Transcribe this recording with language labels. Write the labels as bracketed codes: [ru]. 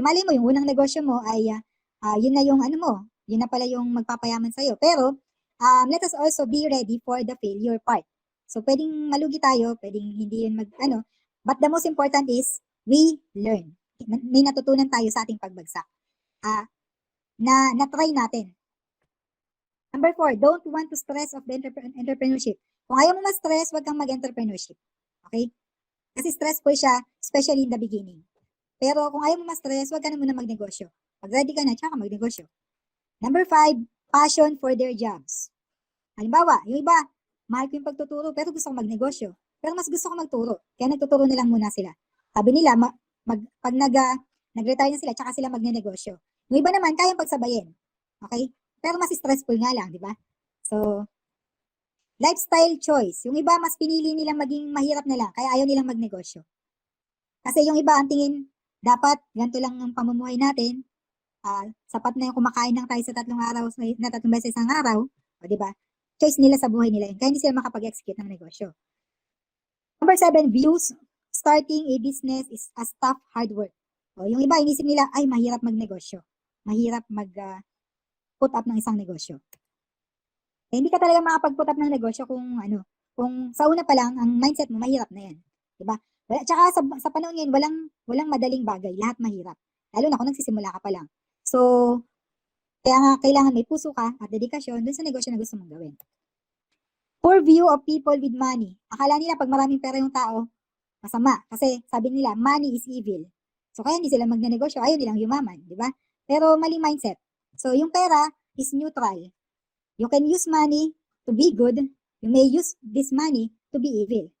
[tl] Malay mo, yung unang negosyo mo ay yun na yung ano mo. Yun na pala yung magpapayaman sa'yo. [en] Pero, let us also be ready for the failure part. So, [tl] pwedeng malugi tayo, pwedeng hindi yun [en] but the most important is, we learn. [tl] May natutunan tayo sa ating pagbagsak. Na-try natin. [en] Number 4, don't want to stress of the entrepreneurship. [tl] Kung ayaw mo ma-stress, wag kang mag-entrepreneurship. [en] Okay? [tl] Kasi stressful siya, [en] especially in the beginning. [tl] Pero kung ayaw mo ma-stress, wag ka na muna magnegosyo. Pag ready ka na, tsaka magnegosyo. [en] Number 5, passion for their jobs. [tl] Halimbawa, yung iba, mahal ko yung pagtuturo, pero gusto ko magnegosyo. Pero mas gusto ko magturo. Kaya nagtuturo na lang muna sila. Sabi nila, pag nag-retire na sila, tsaka sila magnenegosyo. Yung iba naman, kayang pagsabayin. Okay? Pero mas stressful nga lang, di ba? [en] So, lifestyle choice. [tl] Yung iba, mas pinili nilang maging mahirap na lang, kaya ayaw nilang magnegosyo. Kasi yung iba, ang tingin, dapat, ganito lang ang pamumuhay natin, sapat na yung kumakain lang tayo sa 3 araw, na 3 beses isang araw, o di ba? Choice nila sa buhay nila yun, kaya hindi sila makapag-execute ng negosyo. [en] Number 7, views. Starting a business is a tough, hard work. [tl] O, yung iba, inisip nila, ay, mahirap magnegosyo. Mahirap put up ng isang negosyo. Eh, hindi ka talaga makapag-put up ng negosyo kung sa una pa lang, ang mindset mo, mahirap na yan. Diba? Tsaka sa panahon ngayon, walang madaling bagay. Lahat mahirap. Lalo na kung nagsisimula ka pa lang. So, kaya nga, kailangan may puso ka at dedikasyon dun sa negosyo na gusto mong gawin. [en] Poor view of people with money. [tl] Akala nila pag maraming pera yung tao, masama. Kasi sabi nila, [en] money is evil. [tl] So, kaya hindi sila magnenegosyo. Ayaw nilang yumaman. Diba? Pero maling mindset. [en] So, [tl] yung pera [en] is neutral. You can use money to be good. You may use this money to be evil.